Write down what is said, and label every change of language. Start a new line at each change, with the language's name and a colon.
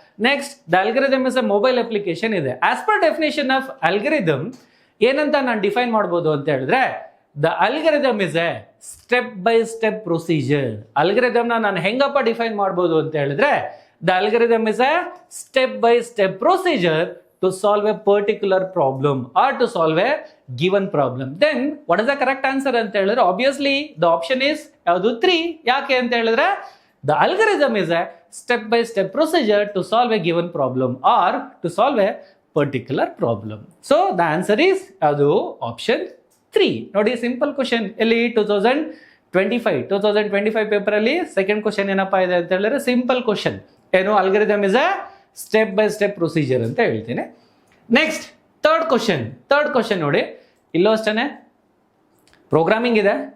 English: Next the algorithm is a mobile application ಇದೆ. As per definition of algorithm
Kannada: ಏನಂತ ನಾನು define ಮಾಡ್ಬೋದು ಅಂತ ಹೇಳಿದ್ರೆ,
English: The algorithm is a step by step procedure.
Kannada: Algorithm ನಾನು ಹೆಂಗಪ್ಪ ಡಿಫೈನ್ ಮಾಡ್ಬೋದು ಅಂತ ಹೇಳಿದ್ರೆ,
English: The algorithm is a step by step procedure to solve a particular problem or to solve a given problem. Then what is the correct answer
Kannada: ಅಂತ ಹೇಳಿದ್ರೆ,
English: obviously the option is
Kannada: ಯಾವುದು
English: 3.
Kannada: ಯಾಕೆ ಅಂತ ಹೇಳಿದ್ರೆ
English: the algorithm is a step by step procedure to solve a given problem or to solve a particular problem. So the answer is
Kannada: ಯಾವುದು
English: option 3.
Kannada: ನೋಡಿ,
English: Simple question.
Kannada: ಇಲ್ಲಿ 2025 paper ಅಲ್ಲಿ
English: second question
Kannada: ಏನಪ್ಪಾ ಇದೆ ಅಂತ ಹೇಳಿದ್ರೆ
English: Simple question.
Kannada: ಏನು,
English: algorithm is a step by step procedure
Kannada: ಅಂತ ಹೇಳ್ತೀನಿ.
English: next third question
Kannada: ನೋಡಿ, ಇಲ್ಲೂ ಅಷ್ಟೇ ಪ್ರೋಗ್ರಾಮಿಂಗ್ ಇದೆ.